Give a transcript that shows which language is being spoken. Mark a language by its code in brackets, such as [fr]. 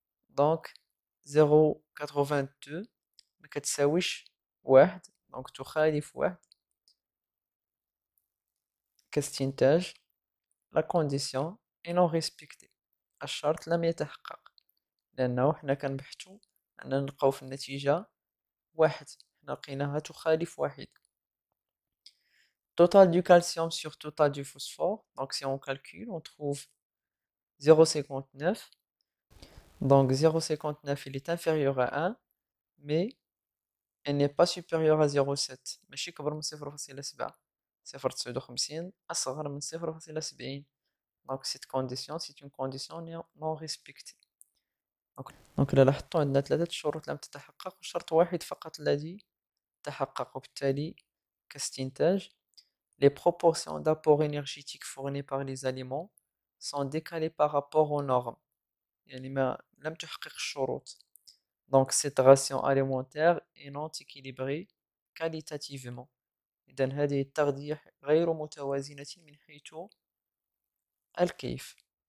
[ar] Donc 0.82 ما كتساويش واحد، دونك تخالف واحد، كاستنتاج لا كونديسيون اي نون ريسبكتي، الشرط لم يتحقق، لأنه حنا كنبحثو أننا نلقاو في النتيجة واحد، حنا لقيناها تخالف واحد. [fr] Total du calcium sur total du phosphore, donc si on calcule, on trouve 0,59. Donc 0,59 il est inférieur à 1, mais elle n'est pas supérieure à 0,7. [ar] ماشي كبر من 0,7. 0,59 أصغر من 0,70. [fr] Donc cette condition, c'est une condition non respectée. Donc [ar] إلا لاحظتوا عندنا 3 شروط لم تتحقق وشرط واحد فقط الذي تحقق، وبالتالي كاستنتاج [fr] les proportions d'apport énergétique fournies par les aliments sont décalées par rapport aux normes. [ar] يعني ما لم تحقق الشروط. [fr] Donc cette ration alimentaire est non équilibrée qualitativement. [ar] إذن هذه التغذية غير متوازنة من حيث الكيف.